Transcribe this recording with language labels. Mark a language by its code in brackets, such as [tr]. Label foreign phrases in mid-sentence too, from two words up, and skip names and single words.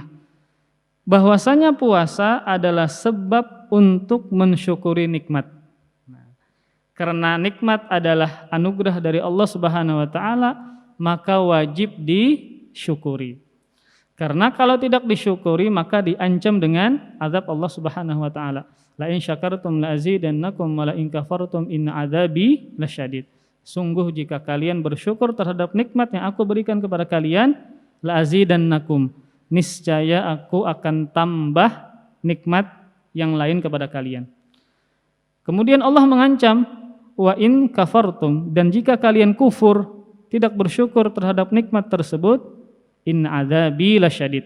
[id] Bahwasanya puasa adalah sebab untuk mensyukuri nikmat. Karena nikmat adalah anugerah dari Allah [ar] سبحانه وتعالى, [id] maka wajib disyukuri. Karena kalau tidak disyukuri maka diancam dengan azab Allah [ar] سبحانه وتعالى. لئن شكرتم لأزيدنكم ولئن كفرتم إن عذابي لشديد. [id] Sungguh jika kalian bersyukur terhadap nikmat yang aku berikan kepada kalian, [ar] لأزيدنكم, [id] niscaya aku akan tambah nikmat yang lain kepada kalian. Kemudian Allah mengancam, [ar] وإن كفرتم, [id] dan jika kalian kufur, tidak bersyukur terhadap nikmat tersebut, [ar] إن عذابي لشديد.